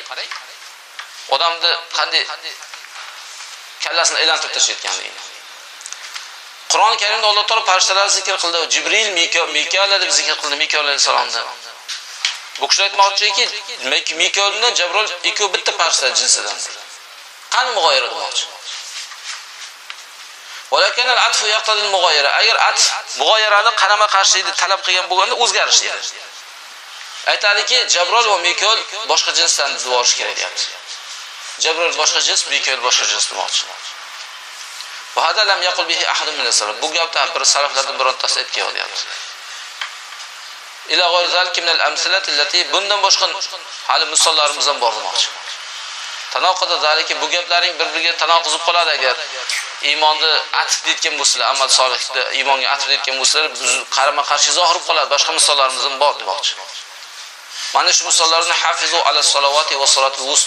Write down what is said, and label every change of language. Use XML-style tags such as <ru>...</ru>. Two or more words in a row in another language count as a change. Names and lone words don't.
<uz>Odamni qanday kallasini aylantirib tashlayotganligi. Qur'oni Karimda Alloh taolo farishtalarni zikr qildi. Jibril, Mikoil deb zikr qildi, Mikoil alayhisalomni. Bu kishi aytmoqchiki, Mikoil bilan Jabroil ikkovi bitta farishta jinsidandir. Qani mug'oyira demoqchi.</uz> <ar>ولكن العطف يقتضي المغايرة.</ar> <uz>Agar atf mug'oyirani qarama-qarshilikni talab qilgan bo'lganda o'zgarish edi. Aytadiki, Jabroil va Mikoil boshqa jinsdan duvorish kerak deyapti. Jabroil boshqa jins, Mikoil boshqa jins demoqchi.</uz> <ar>وهذا لم يقل به أحد من السلف.</ar> <uz>Bu gapda bir salaflardan birontasi aytgan deyapti.</uz> <ar>إلى غير ذلك من الأمثلة التي</ar> <uz>bundan boshqa hali misollarimiz ham bor demoqchi.</uz> <ar>تناقض ذلك</ar> <uz>bu gaplaring bir-biriga tanoquzib qoladi agar iymonni atf etgan bo'lsalar, amal solihda iymonga atf etgan bo'lsalar, biz qarama-qarshi zohir qoladi. Boshqa misollarimiz ham bor demoqchi. Mana shu misollarni</uz> <ar>حافظوا على الصلوات والصلاة الوسطى.</ar>